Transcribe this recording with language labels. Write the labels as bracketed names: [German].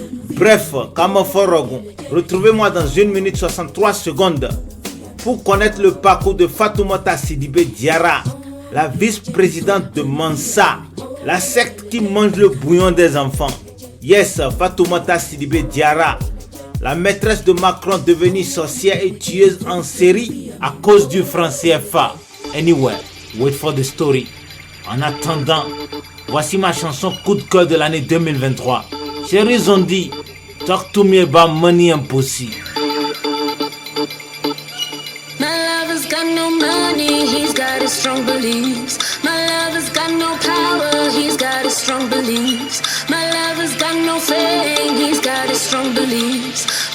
[French] Bref, Kamaforogon, retrouvez-moi dans 1 minute 63 secondes pour connaître le parcours de Fatoumata Sidibé Diarra, la vice-présidente de Mansa, la secte qui mange le bouillon des enfants. Yes, Fatoumata Sidibé Diarra, la maîtresse de Macron devenue sorcière et tueuse en série à cause du franc CFA. [English] Anyway, wait for the story. [French] En attendant, voici ma chanson coup de cœur de l'année 2023. [English] Chérie Zondi, talk to me about money impossible. My lover's got no money, he's got his strong beliefs. My lover's got no power, he's got his strong beliefs. My lover's got no fame, he's got his strong beliefs.